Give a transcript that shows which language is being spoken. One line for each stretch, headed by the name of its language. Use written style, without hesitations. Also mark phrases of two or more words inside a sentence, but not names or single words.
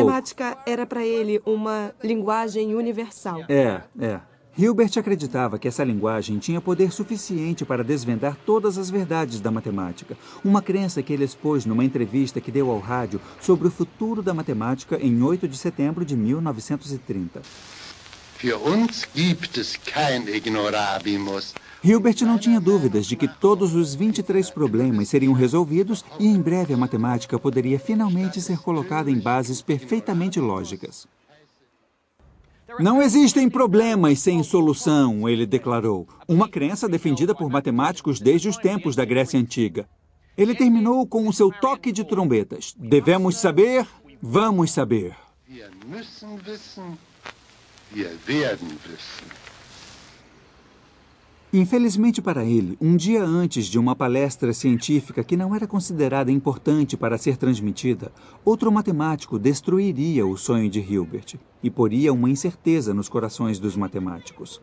Portuguese: A matemática era para ele uma linguagem universal. É. Hilbert acreditava que essa linguagem tinha poder suficiente para desvendar todas as verdades da matemática, uma crença que ele expôs numa entrevista que deu ao rádio sobre o futuro da matemática em 8 de setembro de 1930.
German: Für uns gibt es kein Ignorabimus.
Portuguese: Hilbert não tinha dúvidas de que todos os 23 problemas seriam resolvidos e em breve a matemática poderia finalmente ser colocada em bases perfeitamente lógicas. Não existem problemas sem solução, ele declarou. Uma crença defendida por matemáticos desde os tempos da Grécia Antiga. Ele terminou com o seu toque de trombetas. Devemos saber, vamos saber.
German: Wir müssen wissen, wir werden wissen.
Portuguese: Infelizmente para ele, um dia antes de uma palestra científica que não era considerada importante para ser transmitida, outro matemático destruiria o sonho de Hilbert e poria uma incerteza nos corações dos matemáticos.